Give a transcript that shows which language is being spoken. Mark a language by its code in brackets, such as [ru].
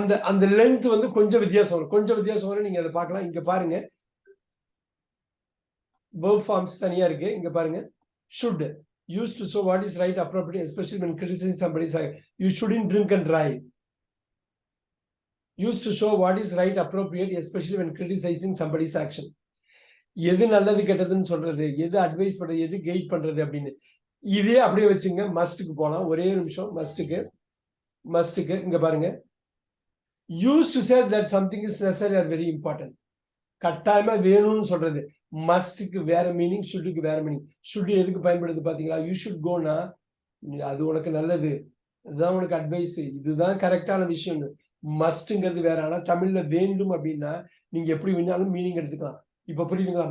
[ta] அந்த லென்த் வந்து கொஞ்சம் வித்தியாசம் வரும். நீங்க அதை பார்க்கலாம். இங்க பாருங்க, verb forms தனியா இருக்கு. இங்க பாருங்க, [en] should used to show what is right, appropriate, especially when criticizing somebody's action. You shouldn't drink and drive. Used to show what is right, appropriate, especially when criticizing somebody's action. [ta] எது நல்லது கெட்டதுன்னு சொல்றது, எது advice பண்றது, எது guide பண்றது அப்படின்னு. இதே அப்படியே வச்சுங்க, மஸ்டுக்கு போலாம். ஒரே நிமிஷம். மஸ்டுக்கு இங்க பாருங்க, [en] used to say that something is necessary or very important. [ta] கட்டாயமா வேணும்னு சொல்றது. மஸ்டுக்கு வேற மீனிங், ஷுட்டுக்கு வேற மீனிங். ஷுட் எதுக்கு பயன்படுது பாத்தீங்களா? யூ ஷுட் கோனா அது உனக்கு நல்லது, இதுதான் உனக்கு அட்வைஸ், இதுதான் கரெக்டான விஷயம். மஸ்ட்ங்கிறது வேற. ஆனா தமிழ்ல வேண்டும் அப்படின்னா நீங்க எப்படி வேணாலும் மீனிங் எடுத்துக்கலாம். இப்ப புரியுதுங்களா?